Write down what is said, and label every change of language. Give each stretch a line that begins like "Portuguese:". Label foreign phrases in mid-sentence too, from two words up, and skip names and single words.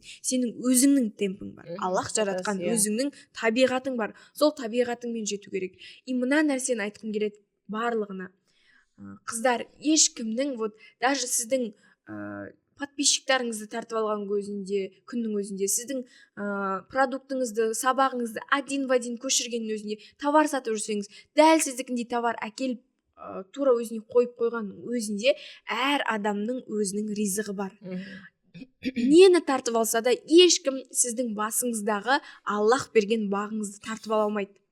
Kazakh: Сенің өзіңнің темпің бар, Аллах жаратқан өзіңнің табиғатың бар, сол табиғатыңмен жету керек. И мына нәрсені айтқым келеді барлығына. Қыздар, ешкімнің,
Russian: вот даже
Kazakh: сіздің подписчиктарыңызды тартып алған күннің өзінде, сіздің продуктыңызды, сабағыңызды
Russian: один в один
Kazakh: көшіргеннің өзінде, товар сатып жүрсеңіз, дәл сіздікіндей товар әкеліп тура өзіне қойып қойған өзінде әр адамның өзінің ризығы бар. Нені тартып алса да ешкім сіздің басыңыздағы Аллах берген бағыңызды тартып ала алмайды.